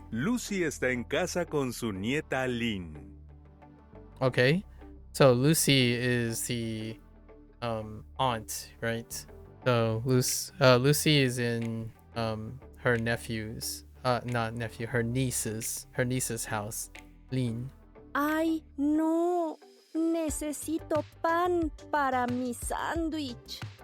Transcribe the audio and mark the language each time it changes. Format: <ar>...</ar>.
<es>Lucy está en casa con su nieta Lynn.</es> <en>Okay. So Lucy is the aunt, right? So Lucy is in her nephew's not nephew, her niece's house. Lynn.</en> <es>Ay, no. Necesito pan para mi sándwich.</es>